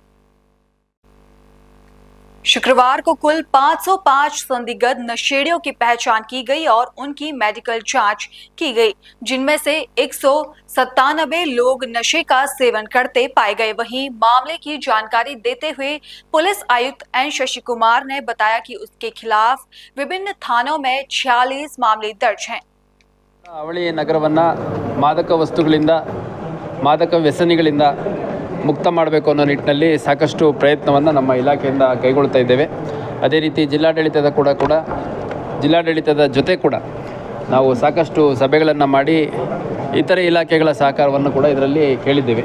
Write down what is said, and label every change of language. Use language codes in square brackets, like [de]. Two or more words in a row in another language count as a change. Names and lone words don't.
[hi] शुक्रवार को कुल 505 संदिग्ध नशेड़ियों की पहचान की गई और उनकी मेडिकल जांच की गई, जिनमें से 197 लोग नशे का सेवन करते पाए गए। वहीं मामले की जानकारी देते हुए पुलिस आयुक्त एन शशि कुमार ने बताया कि उसके खिलाफ विभिन्न थानों में 46 मामले दर्ज हैं। [kn] ಅವಳಿ ನಗರವನ್ನು ಮಾದಕ ವಸ್ತುಗಳಿಂದ ಮಾದಕ ವ್ಯಸನಿಗಳಿಂದ ಮುಕ್ತ ಮಾಡಬೇಕು ಅನ್ನೋ ನಿಟ್ಟಿನಲ್ಲಿ ಸಾಕಷ್ಟು ಪ್ರಯತ್ನವನ್ನು ನಮ್ಮ ಇಲಾಖೆಯಿಂದ ಕೈಗೊಳ್ತಾ ಇದ್ದೇವೆ. ಅದೇ ರೀತಿ ಜಿಲ್ಲಾಡಳಿತದ ಜೊತೆ ಕೂಡ ನಾವು ಸಾಕಷ್ಟು ಸಭೆಗಳನ್ನು ಮಾಡಿ ಇತರೆ ಇಲಾಖೆಗಳ ಸಹಕಾರವನ್ನು ಕೂಡ ಇದರಲ್ಲಿ ಕೇಳಿದ್ದೇವೆ.